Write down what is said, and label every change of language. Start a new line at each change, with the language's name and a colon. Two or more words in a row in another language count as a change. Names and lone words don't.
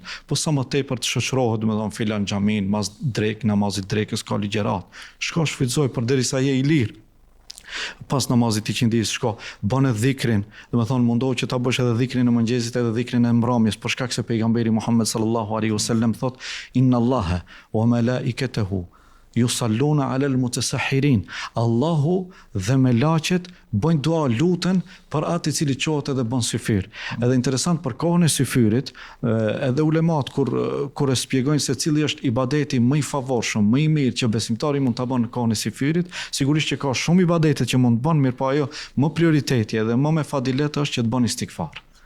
Albanian: Po sa më tepër të shoqërohet domethënë filan xhamin, namazit drekës ka ligjërat. Shko shfrytëzoj përderisa je i lirë. Pas namazit i qindis shko, bën edhe dhikrin, do të thonë mundohu që ta bësh edhe dhikrin e mëngjesit edhe dhikrin e mbrëmjes, për shkak se pejgamberi Muhammed
Arabic: صلى الله عليه وسلم
Albanian: thot
Arabic: إن الله وملائكته يصلون على المتسحرين.
Albanian: Allahu dhe melaqet bëjnë dua lutën për atë i cili qohet edhe bën syfyr. Edhe interesant për kohën e syfyrit, edhe ulemat kur e shpjegojnë se cili është ibadeti më i favorshëm, më i mirë që besimtari mund ta bënë në kohën e syfyrit, sigurisht që ka shumë ibadete që mund të bënë, mirë po ajo më prioriteti edhe më me fadilet është që të bën istikfar.